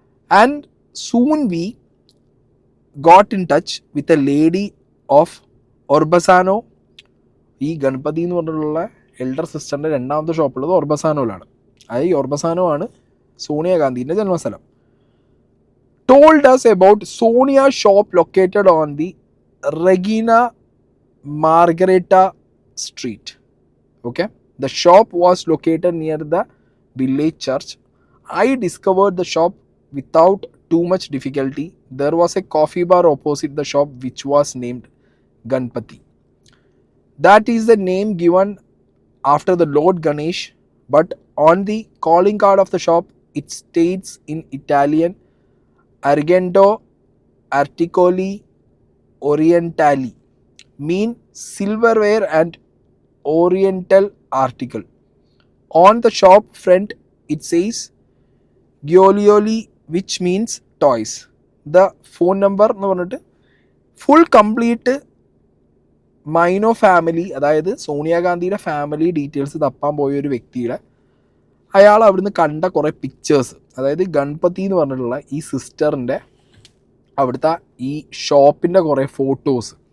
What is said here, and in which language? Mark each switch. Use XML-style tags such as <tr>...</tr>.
<en>And soon we got in touch with a lady of Orbassano.</en> <ml>ഈ ഗണപതി എന്ന് പറഞ്ഞിട്ടുള്ള elder സിസ്റ്ററിൻ്റെ രണ്ടാമത്തെ ഷോപ്പുള്ളത് ഒർബസാനോയിലാണ്. അതായത് ഈ ഒർബസാനോ ആണ് സോണിയാഗാന്ധിൻ്റെ ജന്മസ്ഥലം.</ml> <en>told us about Sonia's shop located on the Regina Margareta Street. Okay, the shop was located near the village church. I discovered the shop without too much difficulty. There was a coffee bar opposite the shop which was named Ganpati. That is the name given after the Lord Ganesh, but on the calling card of the shop it states in Italian Argento Articoli Orientali, mean silverware and oriental article. On the shop front it says Giolioli, which means toys. The phone number</en> <ml>എന്ന് പറഞ്ഞിട്ട് full complete മൈനോ family, അതായത് സോണിയാഗാന്ധിയുടെ family details തപ്പാൻ പോയ ഒരു വ്യക്തിയുടെ അയാൾ അവിടുന്ന് കണ്ട കുറേ പിക്ചേഴ്സ്, അതായത് ഗണപതി എന്ന് പറഞ്ഞിട്ടുള്ള ഈ സിസ്റ്ററിൻ്റെ അവിടുത്തെ ഈ ഷോപ്പിൻ്റെ കുറേ ഫോട്ടോസ്.</ml>